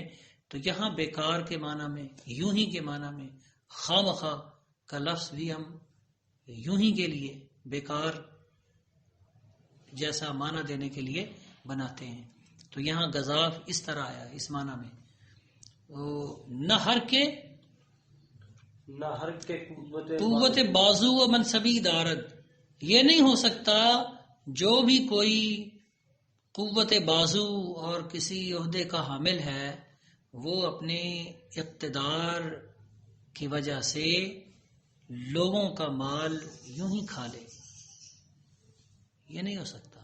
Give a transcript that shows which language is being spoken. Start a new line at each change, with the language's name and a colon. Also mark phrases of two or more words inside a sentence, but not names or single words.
Urdu: تو یہاں بیکار کے معنی میں، یوں ہی کے معنی میں، خواہ مخواہ کا لفظ بھی ہم یوں ہی کے لیے بیکار جیسا معنی دینے کے لیے بناتے ہیں. تو یہاں گزاف اس طرح آیا اس معنی میں.
Persian: نہ ہر کے قوت بازو و منصبی دارد،
Urdu: یہ نہیں ہو سکتا جو بھی کوئی قوت بازو اور کسی عہدے کا حامل ہے، وہ اپنے اقتدار کی وجہ سے لوگوں کا مال یوں ہی کھا لے، یہ نہیں ہو سکتا.